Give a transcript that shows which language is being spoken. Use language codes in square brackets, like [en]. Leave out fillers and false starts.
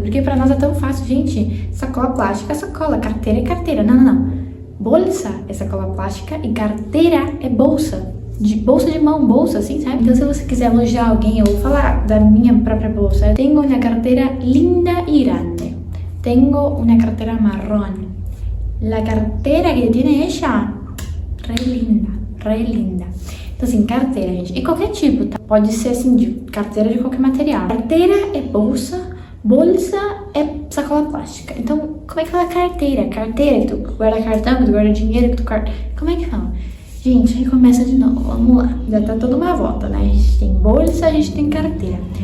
[pt] Porque pra nós é tão fácil, gente. Sacola plástica é sacola. Carteira é carteira. Não. Bolsa é sacola plástica e carteira é bolsa. Bolsa de mão, bolsa, assim, sabe? Então se você quiser elogiar alguém ou falar da minha própria bolsa, eu tenho uma carteira linda [es] y grande. [pt] Tenho uma carteira marrón. [es] La cartera que tiene ella, re linda. [pt] Então, assim, carteira, gente. E qualquer tipo, tá? Pode ser, assim, de carteira de qualquer material. Carteira é bolsa, bolsa é sacola plástica. Então, como é que fala carteira? Carteira, que tu guarda cartão, que tu guarda dinheiro, que tu guarda... Como é que fala? Gente, aí começa de novo. Vamos lá. Já tá toda uma volta, né? A gente tem bolsa, a gente tem carteira.